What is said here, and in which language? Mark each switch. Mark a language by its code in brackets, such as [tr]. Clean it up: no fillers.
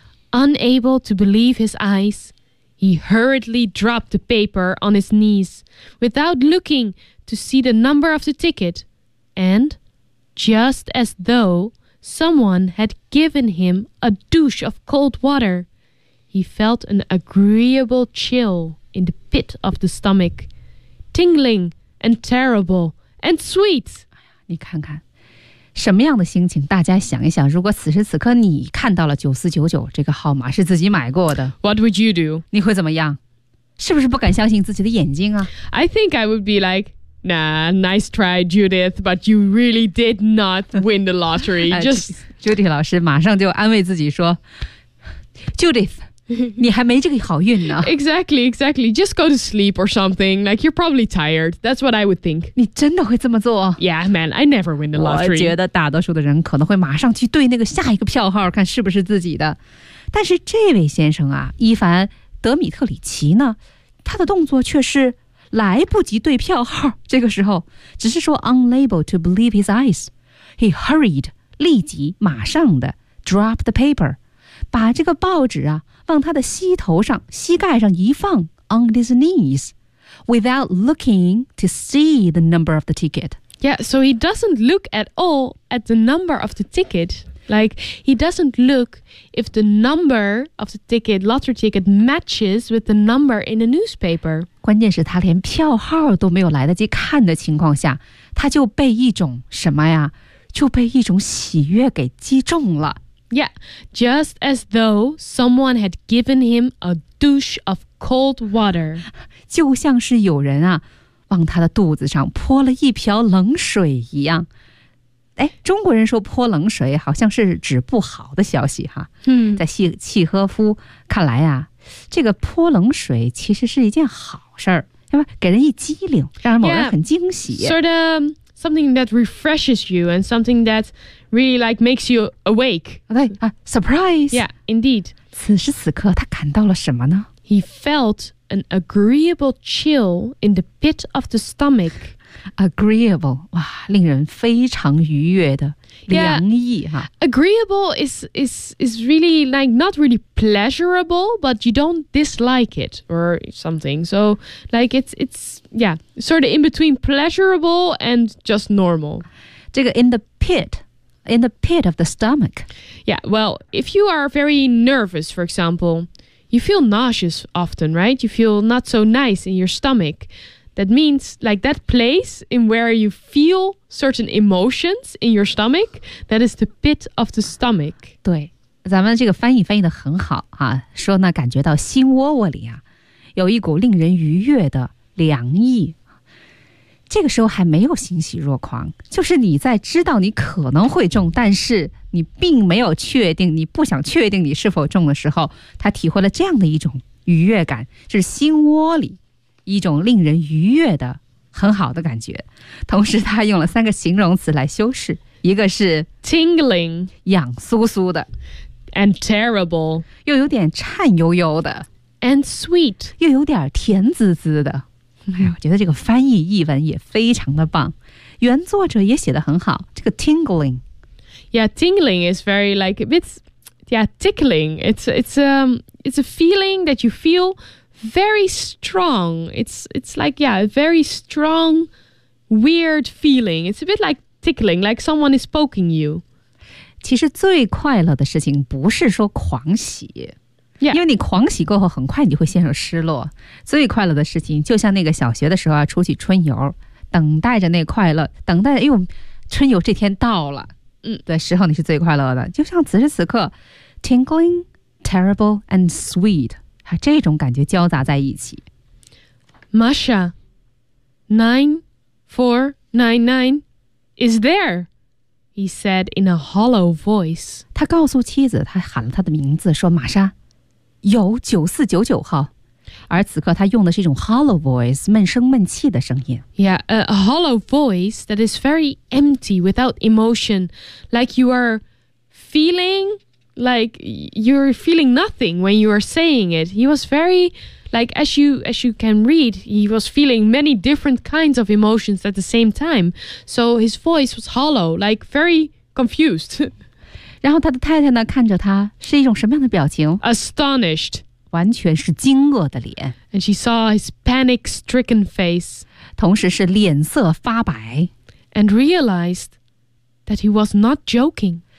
[en] Unable to believe his eyes, he hurriedly dropped the paper on his knees without looking to see the number of the ticket, and just as though someone had given him a douche of cold water, he felt an agreeable chillin the pit of the stomach, tingling and terrible and sweet. [zh] 你看看什么样的心情，大家想一想，如果此时此刻你看到了9499这个号码是自己买过的， [en] What would you do? [zh] 你会怎么样？是不是不敢相信自己的眼睛啊？ [en] I think I would be like, nah, nice try, Judith, but you really did not win the lottery. Just [zh] Judith 老师马上就安慰自己说， Judith,你还没这个好运呢。 [en] Exactly, exactly. Just go to sleep or something. Like, you're probably tired. That's what I would think. [zh] 你真的会这么做？ [en] Yeah, man, I never win the lottery. [zh] 我觉得大多数的人可能会马上去对那个下一个票号看是不是自己的。但是这位先生啊，伊凡·德米特里奇呢，他的动作却是来不及对票号，这个时候只是说 [en] unable to believe his eyes. He hurried, [zh] 立即马上的 [en] drop the paper. [zh] 把这个报纸啊往他的膝头上膝盖上一放 [en] on his knees without looking to see the number of the ticket. Yeah, so he doesn't look at all at the number of the ticket. Like, he doesn't look if the number of the ticket, lottery ticket matches with the number in the newspaper. [zh] 关键是他连票号都没有来得及看的情况下，他就被一种什么呀，就被一种喜悦给击中了。 [en] Yeah, just as though someone had given him a douche of cold water. [zh] 就像是有人啊，往他的肚子上泼了一瓢冷水一样。哎，中国人说泼冷水好像是指不好的消息哈。嗯，在契诃夫看来啊，这个泼冷水其实是一件好事儿，对吧？给人一激灵，让某人很惊喜。 [en] Yeah, sort of something that refreshes you and something that's really like makes you awake. Okay, surprise. Yeah, indeed. [zh] 此时此刻他感到了什么呢？ [en] He felt an agreeable chill in the pit of the stomach. [zh] Agreeable, 哇，令人非常愉悦的凉意哈。 [en] Agreeable is really like not really pleasurable, but you don't dislike it or something. So like it's yeah, sort of in between pleasurable and just normal. [zh] 这个 [en] in the pit of the stomach. Yeah, well, if you are very nervous, for example, you feel nauseous often, right? You feel not so nice in your stomach. That means like that place in where you feel certain emotions in your stomach. That is the pit of the stomach. [zh] 对，咱们这个翻译翻译得很好啊，说呢感觉到心窝窝里啊，有一股令人愉悦的凉意。这个时候还没有欣喜若狂，就是你在知道你可能会中，但是你并没有确定，你不想确定你是否中的时候，他体会了这样的一种愉悦感，就是心窝里一种令人愉悦的很好的感觉。同时他用了三个形容词来修饰，一个是 [en] tingling， [zh] 痒酥酥的， [en] and terrible， [zh] 又有点颤悠悠的， [en] and sweet， [zh] 又有点甜滋滋的。哎，我觉得这个翻译译文也非常的棒，原作者也写得很好。这个 tingling， [en] yeah， tingling is very like it's yeah tickling. It's a feeling that you feel very strong. It's like yeah a very strong weird feeling. It's a bit like tickling, like someone is poking you. [zh] 其实最快乐的事情不是说狂喜。 [en] Yeah. [zh] 因为你狂喜过后很快你会陷入失落，最快乐的事情就像那个小学的时候啊，出去春游，等待着那快乐，等待哎呦春游这天到了，的时候你是最快乐的，就像此时此刻 [en] tingling, terrible and sweet [zh] 这种感觉交杂在一起。 [en] Masha 9499 is there, he said in a hollow voice. [zh] 他告诉妻子，他喊了他的名字，说玛莎有9499号，而此刻他用的是一种 [en] hollow voice， [zh] 闷声闷气的声音。 [en] Yeah, a hollow voice that is very empty, without emotion, like you are feeling like you're feeling nothing when you are saying it. He was very like as you can read, he was feeling many different kinds of emotions at the same time. So his voice was hollow, like very confused. [zh] 然后他的太太呢看着他是一种什么样的表情？ [en] Astonished， [zh] 完全是惊愕的脸。 [en] And she saw his panic-stricken face， [zh] 同时是脸色发白。 [en] And realized that he was not joking，